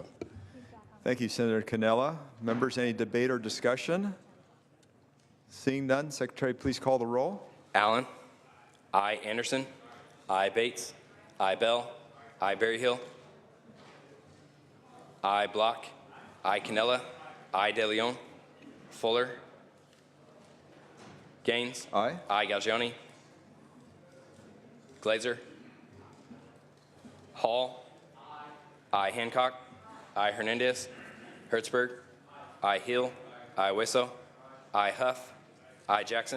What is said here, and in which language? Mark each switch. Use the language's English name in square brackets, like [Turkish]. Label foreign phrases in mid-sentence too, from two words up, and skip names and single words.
[English] Thank you, Senator Cannella. Members, any debate or discussion? Seeing none, Secretary, please call the roll. Allen. I. Anderson. I. Bates. I. Bell. I. Berryhill. I. Block. I. Cannella. I. De Leon. Fuller. Gaines. Aye. I. Galgioni. Glazer. Hall. I. Hancock. I. Hernandez. Hertzberg. I. Hill. I. Wesso. I. Huff. I. Jackson.